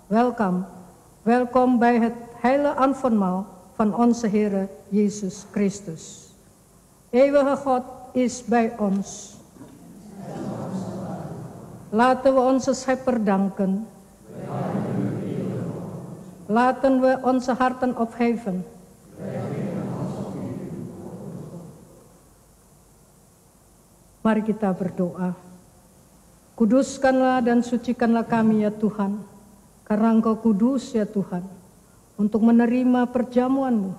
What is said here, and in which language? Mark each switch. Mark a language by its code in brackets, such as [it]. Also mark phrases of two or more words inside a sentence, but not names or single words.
[nl] Welkom bij het heilige avondmaal van onze Heer Jezus Christus. Eeuwige God is bij ons. Laten we onze Schepper danken. Laten we onze harten opheffen. [id] Mari kita berdoa. Kuduskanlah dan sucikanlah kami ya Tuhan, karena Engkau kudus ya Tuhan, untuk menerima perjamuan-Mu.